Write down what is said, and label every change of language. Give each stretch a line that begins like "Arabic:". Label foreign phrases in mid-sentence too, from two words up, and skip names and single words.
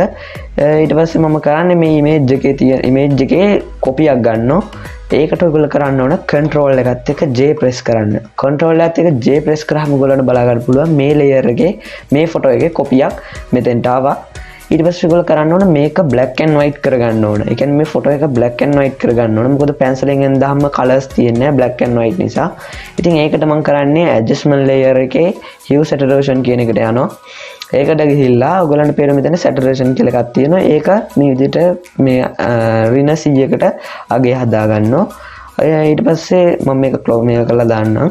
Sinhala: ඊට පස්සේ මම කරන්නේ මේ image එකේ තියෙන image එකේ copy එකක් ගන්නවා. ඒකට ඔයගොල්ලෝ කරන්න ඕන control එකත් එක්ක J press කරන්න. control එකත් එක්ක J press කරාම ඔයගොල්ලන්ට බලා ගන්න පුළුවන් මේ layer එකේ මේ photo එකේ copy එකක් මෙතෙන්ට ආවා. ඊට පස්සේ ඔයගොල්ලෝ කරන්න ඕන මේක
English: black and white
Sinhala: කරගන්න ඕන. ඒ කියන්නේ මේ ෆොටෝ එක
English: black and white
Sinhala: කරගන්න ඕන. මොකද pencil එකෙන් දාම colors තියෙන්නේ
English: black and white
Sinhala: නිසා. ඉතින් ඒකට මම කරන්නේ
English: adjustment layer
Sinhala: එකේ
English: hue saturation
Sinhala: කියන එකට යනවා. ඒකට ගිහිල්ලා ඔයගොල්ලන්ට පේන මෙතන saturation කියලා එකක් තියෙනවා. ඒක මේ විදිහට මේ ඍණ 100කට අගේ හදා ගන්නවා. ඊට පස්සේ මම මේක කරලා දාන්නම්.